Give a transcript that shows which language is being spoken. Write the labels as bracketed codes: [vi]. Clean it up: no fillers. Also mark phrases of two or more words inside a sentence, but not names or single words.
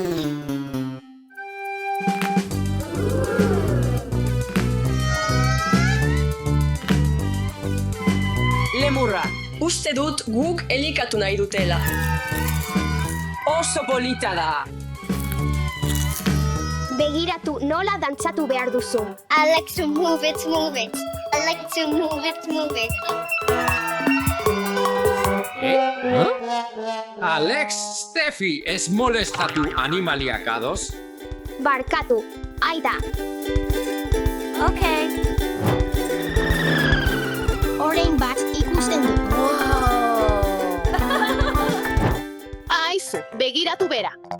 [eu] Lemurra, Uste dut guk elikatu nahi dutela. oso polita da. Begiratu nola dantzatu behar duzu. [en] I like to move it. I like to move it. [eu] Alex, Steffi, ez molestatu animaliak ados? Barkatu, aida. Okay. Orain bat ikusten dut. Aizu, begiratu bera.